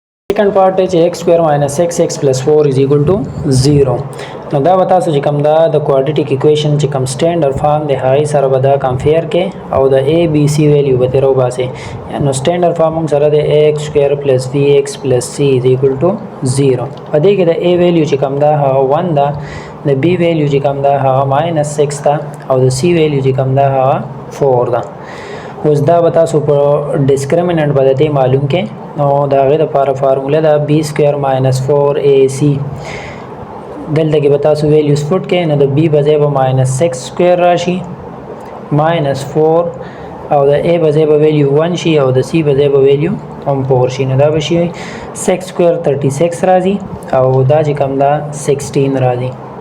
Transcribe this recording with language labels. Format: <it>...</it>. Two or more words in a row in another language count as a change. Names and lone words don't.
<en>second part</en> <ps>है</ps> <en>x square minus x plus 4 is equal to 0</en> <ps>نو دا به تاسو چې کوم دا د</ps> <en>quadratic equation</en> <ps>چې کوم</ps> <en>standard form</en> <ps>دی هغې سره به دا کمپیر کې او د a b c ویلیو به ترې وباسئ نو</ps> <en>standard form</en> <ps>موږ سره د</ps> <en>x square plus bx plus c is equal to 0</en> <ps>په دې کې د a ویلیو چې کوم دا هغه 1 ده د b ویلیو چې کوم دا هغه ماینس 6 ده او د c ویلیو چې کوم دا هغه 4 ده اوس دا به تاسو په ډسکریمیننټ باندې معلوم کې نو د هغې دپاره فارموله ده</ps> <en>b square minus 4ac</en> <ps>دلته کې به تاسو</ps> <en>values put</en> <ps>کې نو د b په ځای به</ps> <en>minus 6 square</en> <ps>راشي ماینس 4 او د a په ځای به ویلیو 1 شي او د c په ځای به ویلیو هم 4 شي نو دا به شي 6 سکویر 36 راځي او دا چې کوم دا 16 راځي</ps>